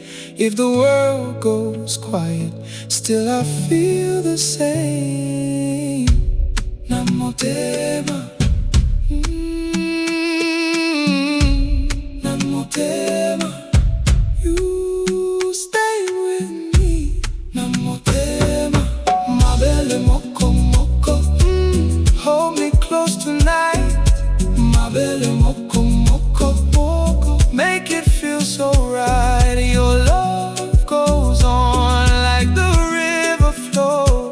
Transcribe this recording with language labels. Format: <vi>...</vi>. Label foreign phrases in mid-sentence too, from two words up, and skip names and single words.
<en>If the world goes quiet, still I feel the same.</en> <ln>Namotema, namotema.</ln> <en>You stay with me.</en> <ln>Namotema, mabele moko moko.</ln> <en>Hold me close tonight.</en> <ln>Mabele moko moko moko.</ln> <en>Make it feel so right. Your love goes on like the river flow.</en>